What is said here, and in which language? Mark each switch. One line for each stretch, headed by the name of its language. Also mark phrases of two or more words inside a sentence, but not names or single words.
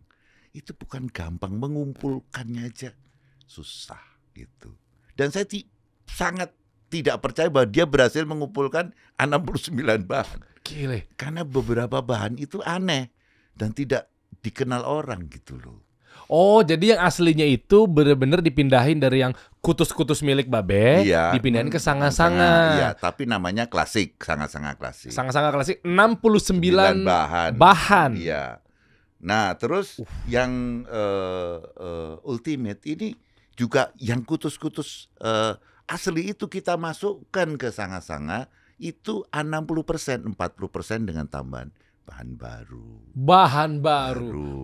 Indonesian: Itu bukan gampang, mengumpulkannya aja susah gitu. Dan saya sangat tidak percaya bahwa dia berhasil mengumpulkan 69 bahan. Gile. Karena beberapa bahan itu aneh dan tidak dikenal orang gitu loh. Oh, jadi yang aslinya itu benar-benar dipindahin dari yang kutus-kutus milik Babe, dipindahin ke sanga-sanga. Iya, tapi namanya klasik, sanga-sanga klasik. Sanga-sanga klasik 69 bahan. Iya. Nah, terus yang ultimate ini juga yang kutus-kutus asli itu kita masukkan ke sanga-sanga itu 60%, 40% dengan tambahan bahan baru.